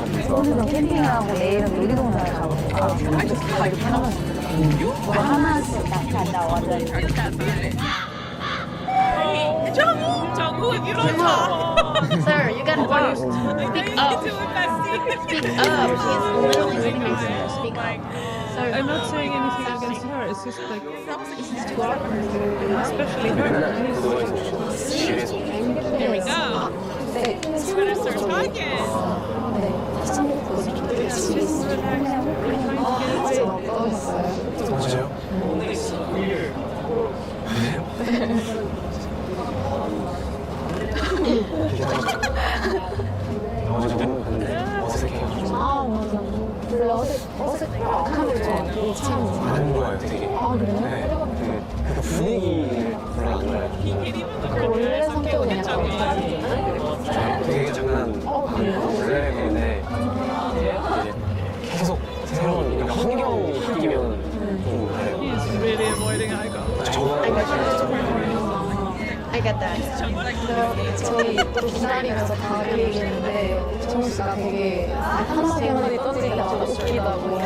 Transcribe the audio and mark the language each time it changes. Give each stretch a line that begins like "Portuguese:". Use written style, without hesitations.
Korean: 오늘은 캠핑을 하고 내일은 놀이동산을 가고 다 이렇게 하나씩 뭐 하나씩
English: 정우, if you don't talk. Sir, you gotta speak up. Speak up. She's literally sitting next to you. Speak up. Sir, I'm not saying anything against her. It's just like this is too awkward, especially her. There we go. You better start talking.
Korean: 맞아요? 어제 너무 근데 어색해요. 아 맞아. 원래 어색하면 참 안 좋아요, 되게. 아 그래요? 네, 그 분위기를 별로 안 좋아해요. 원래 성격은 약간 되게 장난하는 원래 그런데 이제 계속 새로운 이런 환경이 바뀌면 좀 그래요.
English: He's really avoiding eye contact. I get that.
Korean: 저희 또 기다리면서 다 얘기했는데 정우 씨가 되게 한마디 떠들기가 웃기다고.